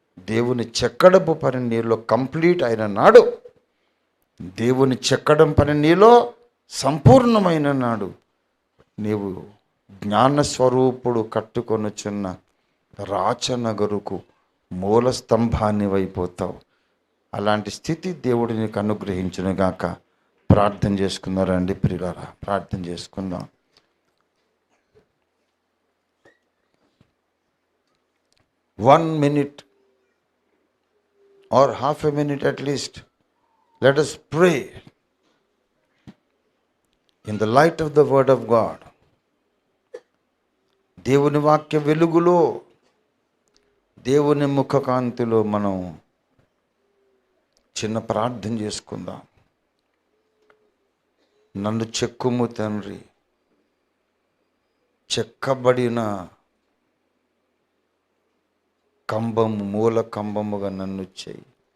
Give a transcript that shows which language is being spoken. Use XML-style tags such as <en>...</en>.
<te>దేవుని చెక్కడపు పని నీలో కంప్లీట్ అయిన నాడు, దేవుని చెక్కడం పని నీలో సంపూర్ణమైన నాడు నీవు జ్ఞానస్వరూపుడు కట్టుకొనుచున్న రాచనగరుకు మూల స్తంభాన్ని అయిపోతావు. అలాంటి స్థితి దేవుడు నీకు అనుగ్రహించునుగాక. ప్రార్థన చేసుకున్నారండి ప్రియులారా, ప్రార్థన చేసుకుందాం.</te> <en>One minute or half a minute at least, let us pray in the light of the word of God.</en> <te>దేవుని వాక్య వెలుగులో, దేవుని ముఖకాంతిలో మనం చిన్న ప్రార్థన చేసుకుందాం. నన్ను చెక్కుము తండ్రి, చెక్కబడిన కంబము, మూల కంబముగా నన్ను చేయి.</te>